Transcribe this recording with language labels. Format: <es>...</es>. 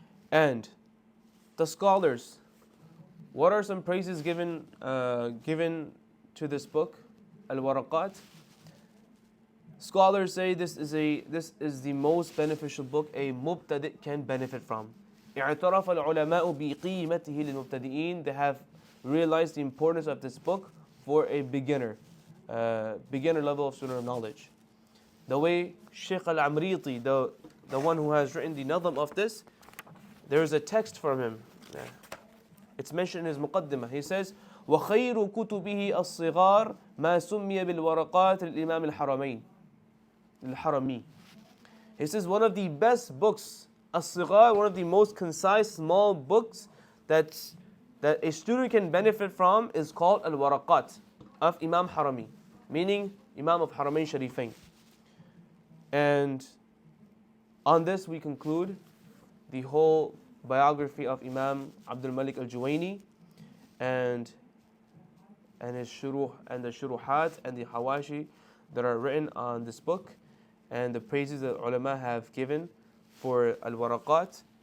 <en>And the scholars, what are some praises given to this book? Al-Waraqāt. Scholars say this is the most beneficial book a mubtadi' can benefit from.</en> <ar>اعترف العلماء بقيمته للمبتدئين.</ar> <en>They have realized the importance of this book for a beginner level of student of knowledge. The way Shaykh al-Amriti, the one who has written the nadam of this, there is a text from him. It's mentioned in his muqaddimah. He says,</en> <ar>وَخَيْرُ كُتُبِهِ الصِّغَارِ مَا سُمِّيَ بِالْوَرَقَاتِ الْإِمَامِ الْحَرَمِي.</ar> <en>He says one of the best books, as-sighar, one of the most concise, small books that a student can benefit from is called Al-Waraqāt of Imam Harami, meaning Imam of Haramain Sharifain. And on this we conclude the whole biography of Imam Abdul Malik al-Juwaynī and his shuruh and the shuruhat and the hawashi that are written on this book, and the praises that ulama have given for Al-Waraqāt.</en>